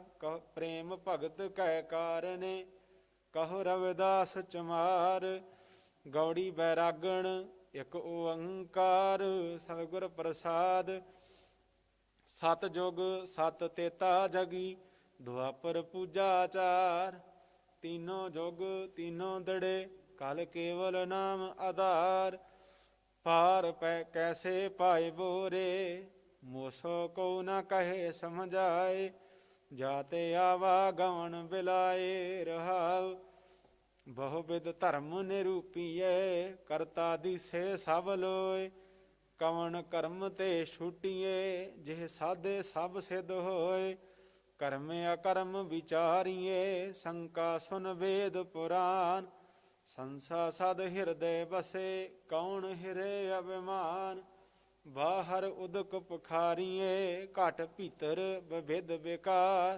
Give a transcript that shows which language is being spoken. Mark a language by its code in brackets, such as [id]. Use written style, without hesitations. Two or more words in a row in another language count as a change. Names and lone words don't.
[pa] ਕਹ ਪ੍ਰੇਮ ਭਗਤ ਕੈ ਕਾਰਨੇ, ਕਹੋ ਰਵਿਦਾਸ ਚਮਾਰ। ਗੌੜੀ ਬੈਰਾਗਣ ਇਕ ਓੰਕਾਰ ਸਤਿਗੁਰ ਪ੍ਰਸਾਦ। ਸਤ ਜੁਗ ਸਤ ਤੇਤਾ ਜਗੀ, ਦੁਆਪਰ ਪੂਜਾ ਚਾਰ। ਤੀਨੋਂ ਜੁਗ ਤੀਨੋਂ ਦੜੇ, ਕਲ ਕੇਵਲ ਨਾਮ ਆਧਾਰ। ਪਾਰ ਪੈ ਕੈਸੇ ਪਾਏ ਬੋਰੇ, ਮੋਸੋ ਕੋ ਨ ਕਹੇ ਸਮਝਾਏ। ਜਾਤੇ ਆਵਾ ਗਵਨ ਬਿਲਾਏ ਰਹਾਵ। ਬਹੁਵਿਧ ਧਰਮ ਨਿਰੂਪੀਏ, ਕਰਤਾ ਦਿਸੇ ਸਬ ਲੋਯ। ਕਵਨ ਕਰਮ ਤੇ ਛੂਟੀਏ, ਜਿਹ ਸਾਧੇ ਸਬ ਸਿੱਧ ਹੋਯ। ਕਰਮ ਅਕਰਮ ਵਿਚਾਰੀਏ, ਸੰਕਾ ਸੁਨ ਵੇਦ ਪੁਰਾਨ। ਸੰਸਾ ਸਦ ਹਿਰਦੈ ਬਸੇ, ਕੌਣ ਹਿਰੇ ਅਭਿਮਾਨ। ਬਾਹਰ ਉਦਕ ਪਖਾਰੀਏ, ਘਟ ਭੀਤਰ ਬਭਿਦ ਵਿਕਾਰ।